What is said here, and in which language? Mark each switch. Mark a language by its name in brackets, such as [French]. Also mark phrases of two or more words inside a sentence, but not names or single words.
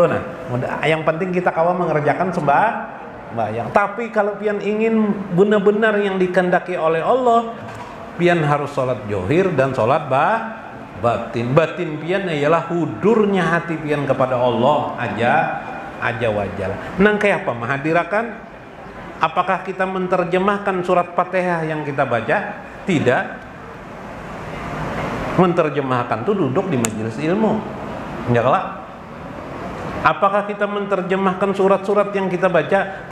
[Indonesian] Nah, yang penting kita kawal mengerjakan sembahyang. Tapi kalau pian ingin benar-benar yang dikehendaki oleh Allah, pian harus sholat johir dan sholat batin. Batin pian ialah hudurnya hati pian kepada Allah aja wajal. [Banjar] Nang kayak apa mahadirakan? [Indonesian] Apakah kita menerjemahkan surat Fatihah yang kita baca? Tidak. Menerjemahkan itu duduk di majelis ilmu. Enggaklah. Apakah kita menerjemahkan surat-surat yang kita baca?